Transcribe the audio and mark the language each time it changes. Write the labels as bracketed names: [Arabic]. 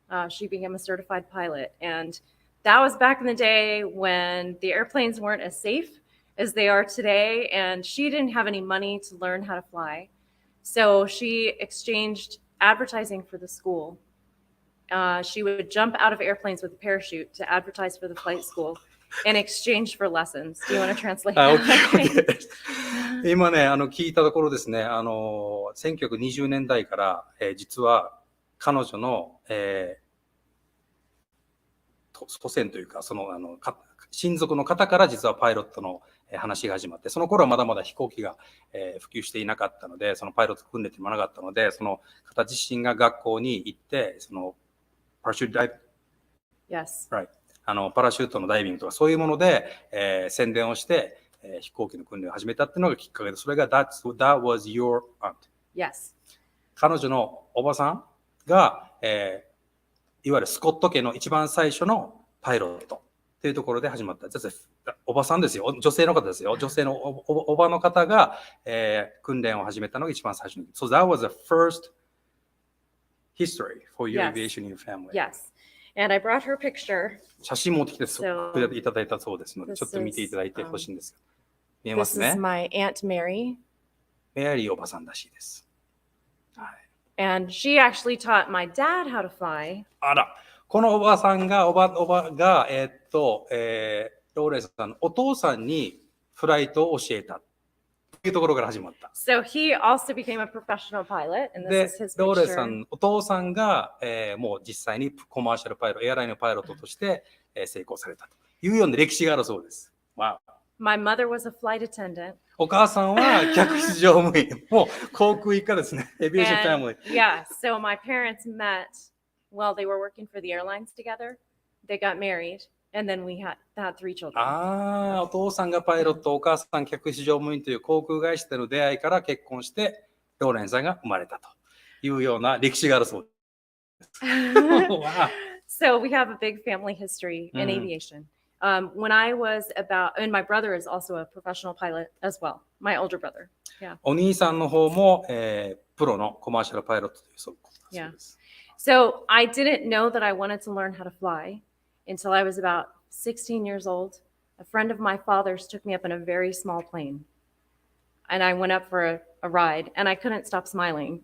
[English] She became a certified pilot. And that was back in the day when the airplanes weren't as safe as they are today. And she didn't have any money to learn how to fly. So she exchanged advertising for the school. She would jump out of airplanes with a parachute to advertise for the flight school in exchange for lessons. Do you want to translate that? Okay. [Japanese] 今ね、聞いたところですね、1920年代から、実は彼女の、祖先というか、親族の方から実はパイロットの話が始まって、その頃はまだまだ飛行機が、普及していなかったので、そのパイロット訓練っていうのもなかったので、その方自身が学校に行って、パラシュートダイビング、 [English] Yes. Right. [Japanese] パラシュートのダイビングとかそういうもので、宣伝をして、飛行機の訓練を始めたっていうのがきっかけで、それが [English] that was your aunt. Yes. [Japanese] 彼女のおばさんが、いわゆるスコット家の一番最初のパイロットというところで始まった。おばさんですよ。女性の方ですよ。女性のおばの方が、訓練を始めたのが一番最初に。 [English] So that was the first history for your aviation in your family. Yes. And I brought her picture. [Japanese] 写真持ってきていただいたそうですので、ちょっと見ていただいてほしいんですが。見えますね。 [English] This is my Aunt Mary. [Japanese] メアリーおばさんらしいです。はい。 [English] And she actually taught my dad how to fly. [Japanese] あら、このおばさんが、おばが、ローレンさんのお父さんにフライトを教えたというところから始まった。 [English] So he also became a professional pilot, and [Japanese] で [English] this is his [Japanese] ローレンさ [English] picture. [Japanese] ん、お父さんが、もう実際にコマーシャルパイロット、エアラインのパイロットとして、成功されたというような歴史があるそうです。わお。 [English] My mother was a flight attendant. [Japanese] お母さんは客室乗務員、もう航空一家ですね。エビエーションファミリー。 [English] Yeah, so my parents met while they were working for the airlines together. They got married, and then we had 3 children. [Japanese] ああ、お父さんがパイロット、お母さん客室乗務員という航空会社での出会いから結婚して、ローレンさんが生まれたというような歴史があるそうです。 [English] So we have a big family history in aviation. When I was and my brother is also a professional pilot as well, my older brother. Yeah. [Japanese] お兄さんの方も、プロのコマーシャルパイロットというそうです。 [English] So I didn't know that I wanted to learn how to fly until I was about 16 years old. A friend of my father's took me up in a very small plane. And I went up for a ride, and I couldn't stop smiling.